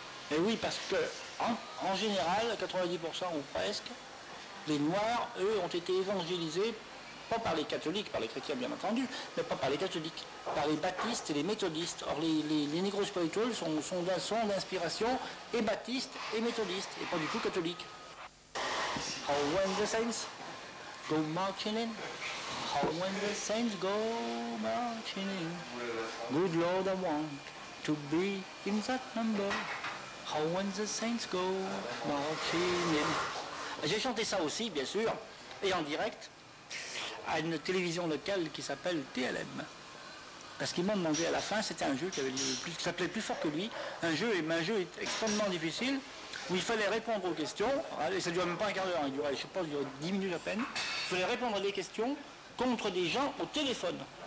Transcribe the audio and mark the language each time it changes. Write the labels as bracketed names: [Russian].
[French] Et oui, parce que en général, 90% ou presque, les noirs, eux, ont été évangélisés pas par les catholiques, par les chrétiens bien entendu, mais pas par les catholiques, par les baptistes et les méthodistes. Or les négros spirituels sont d'inspiration et baptistes et méthodistes, et pas du tout catholiques. [English] How when the saints go marching in, how when the saints go marching in, good Lord I want to be in that number, how when the saints go marching in. [French] J'ai chanté ça aussi, bien sûr, et en direct, à une télévision locale qui s'appelle TLM. Parce qu'ils m'ont demandé à la fin, c'était un jeu qui s'appelait Plus fort que lui, un jeu extrêmement difficile, où il fallait répondre aux questions, et ça ne durait même pas un quart d'heure, il durait 10 minutes à peine, il fallait répondre à des questions contre des gens au téléphone.